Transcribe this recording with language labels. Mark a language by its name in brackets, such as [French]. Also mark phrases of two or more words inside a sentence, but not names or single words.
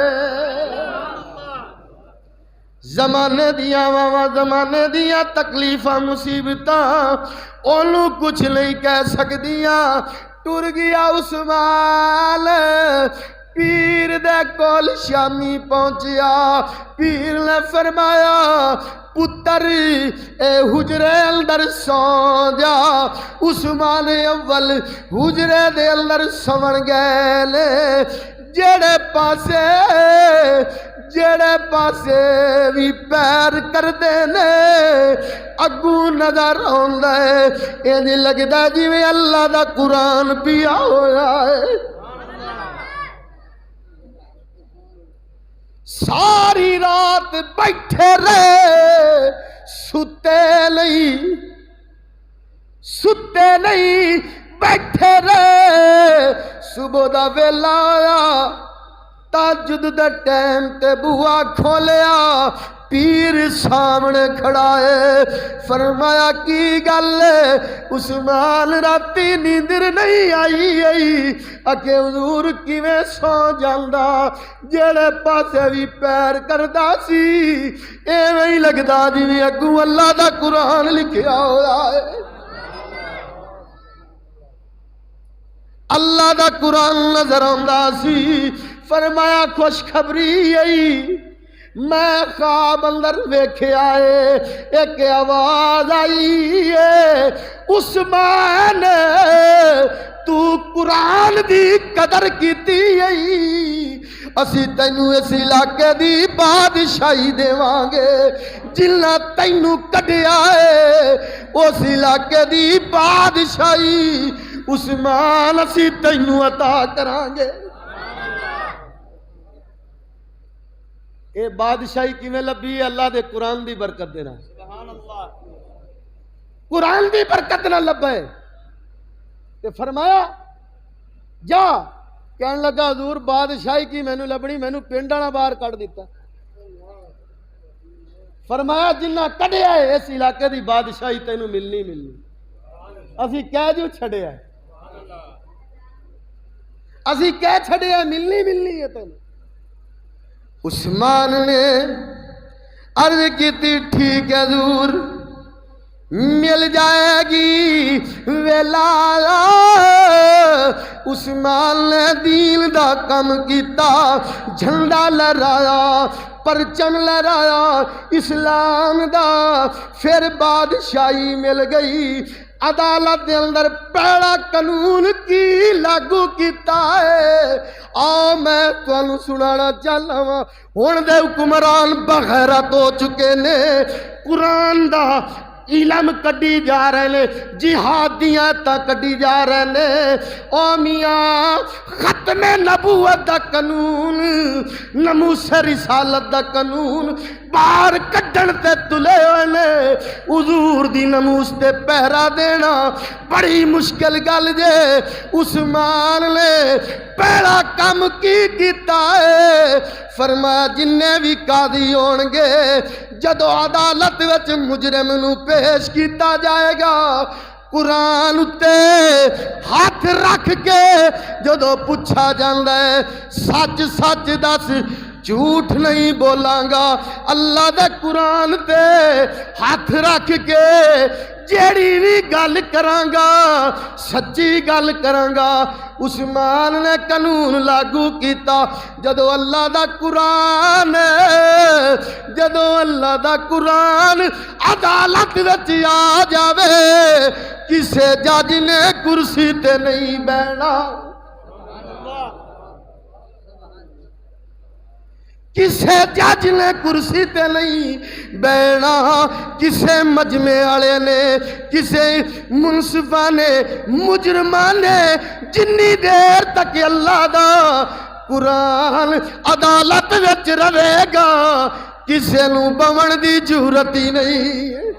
[Punjabi] زمانے دیاں واواں زمانے دیاں تکلیفاں مصیبتاں انہوں کچھ نہیں کہہ سکدیاں. ٹر گیا عثمان پیر دے کول شامی پہنچیا. پیر نے فرمایا پتر اے حجرے اندر سو جا. عثمان اول حجرے دے اندر سون گئے نے. جڑے پاسے بھی پیر کردے نے اگوں نظر آندا ہے انج لگدا جویں اللہ دا قرآن پیا ہویا ہے. ساری رات بیٹھے رہے ستے نہیں بیٹھے رہے. صبح دا ویلا آیا تہجد دے ٹائم تے بوا کھولیا پیر سامنے کھڑا ہے. فرمایا کی گل ہے؟ عثمان راتی نیندر نہیں آئی اکے حضور کیویں سو جاندا جڑے پاسے بھی پیر کردا سی ایویں ہی لگدا جویں اگوں اللہ دا قرآن لکھیا ہویا ہے. اللہ دا قرآن نظر آندا سی. فرمایا خوشخبری آئی میں خواب اندر ویکھیا ہے ایک آواز آئی ہے عثمان تو قرآن دی قدر کیتی ائی اسی تینوں اس علاقے دی بادشاہی دیواں گے جنہ تینوں کڈیا ہے اس علاقے دی بادشاہی عثمان اسی تینوں عطا کران گے۔ اے بادشاہی کیویں لبھی ہے؟ اللہ دے قرآن دی برکت دے نال، قرآن دی برکت نال لبا ہے۔ تے فرمایا جا، کہن لگا حضور بادشاہی کی مینوں لبنی، مینوں پنڈ والا باہر کڈ دیتا۔ فرمایا جنہ کڈیا ہے اس علاقے دی بادشاہی تینوں ملنی ملنی، اسی کہہ جو چھڑیا ہے، اسی کہہ چھڑیا ملنی ملنی ہے تینوں۔ عثمان نے عرض کی تھی ٹھیک ہے حضور مل جائے گی ویلا۔ عثمان نے دین دا کم کیتا، جھنڈا لہرایا، پرچم لہرایا اسلام دا، پھر بادشاہی مل گئی۔ عدالت دے اندر پہلا قانون کی لاگو کیتا ہے، آؤ میں تانوں سنانا چاہنا وا۔ ہن دے حکمران بغیرت ہو چکے نے، قرآن دا علم کڈی جا رہے نے، جہادیاں تا کڈی جا رہے نے۔ او میاں ختم نبوت دا قانون، ناموس رسالت دا قانون باہر کڈن تے تلے ہوئے نے۔ حضور دی ناموس تے پہرا دینا بڑی مشکل گل جے۔ عثمان نے پہلا کام کی کیتا ہے، فرمایا جننے بھی قاضی ہون گے جدو عدالت وچ مجرم نو پیش کیتا جائے گا، قرآن اتے ہاتھ رکھ کے جدو پوچھا جاندا ہے سچ سچ دس جھوٹ نہیں بولاں گا، اللہ دے قرآن تے ہاتھ رکھ کے جیڑی بھی گل کراں گا سچی گل کراں گا۔ عثمان نے قانون لاگو کیتا، جدو اللہ دا قرآن جدو اللہ دا قرآن عدالت وچ آ جاوے، کسے جج نے کرسی تے نہیں بیٹھنا، کسے جج نے کرسی تے نہیں بیٹھنا، کسے مجمع والے نے، کسے منصفہ نے، مجرمان نے، جنی دیر تک اللہ دا قرآن عدالت وچ رہے گا کسے نو بون دی ضرورت ہی نہیں۔